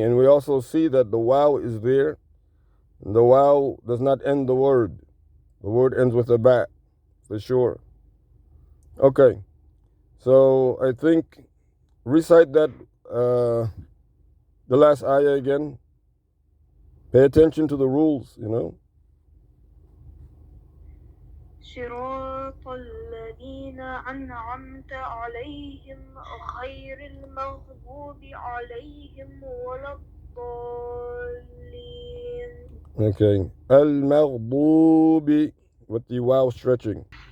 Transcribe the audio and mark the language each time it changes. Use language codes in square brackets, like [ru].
[en] And we also see that the waw is there. And the waw does not end the word. The word ends with a ba, for sure. Okay. So I think recite that, the last ayah again. Pay attention to the rules, [ar] صراط الذين أنعمت عليهم غير المغضوب عليهم ولا الضالين. [en] Okay. Al-Maghdubi with the waw stretching.